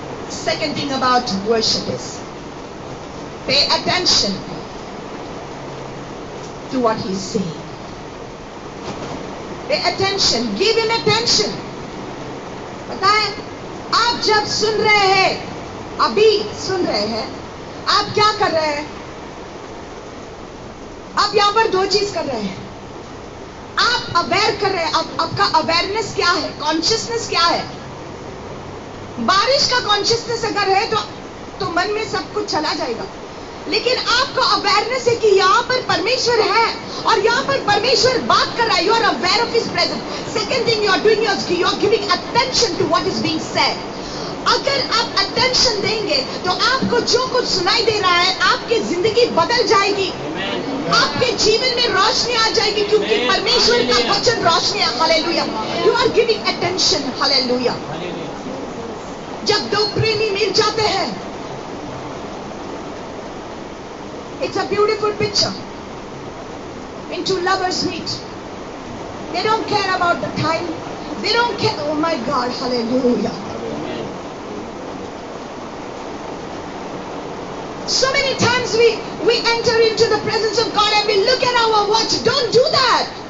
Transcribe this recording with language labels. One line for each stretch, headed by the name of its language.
English: Second thing about worship is pay attention to what he is saying. Pay attention. Give him attention.
Hindi: पता है, आप जब सुन रहे हैं, अभी सुन रहे हैं, आप क्या कर रहे हैं? आप यहां पर दो चीज कर रहे हैं। आप अवेयर कर रहे हैं, आपका अवेयरनेस क्या है, कॉन्शियसनेस क्या है। बारिश का कॉन्शियसनेस अगर है तो मन में सब कुछ चला जाएगा, लेकिन आपका अवेयरनेस है कि यहाँ पर परमेश्वर है और यहाँ पर परमेश्वर बात कर रहा है।
English: You are aware of his presence. Second thing you are doing, you are giving attention to what is being said.
Hindi: अगर आप अटेंशन देंगे तो आपको जो कुछ सुनाई दे रहा है, आपकी जिंदगी बदल जाएगी, आपके जीवन में रोशनी आ जाएगी, क्योंकि परमेश्वर का वचन रोशनी है।
English: Hallelujah. You are giving attention. Hallelujah.
Hindi: जब दो प्रेमी मिल जाते हैं,
English: it's a beautiful picture. When two lovers meet, they don't care about the time, they don't care. Oh my God, hallelujah. So many times we enter into the presence of God and we look at our watch. Don't do that.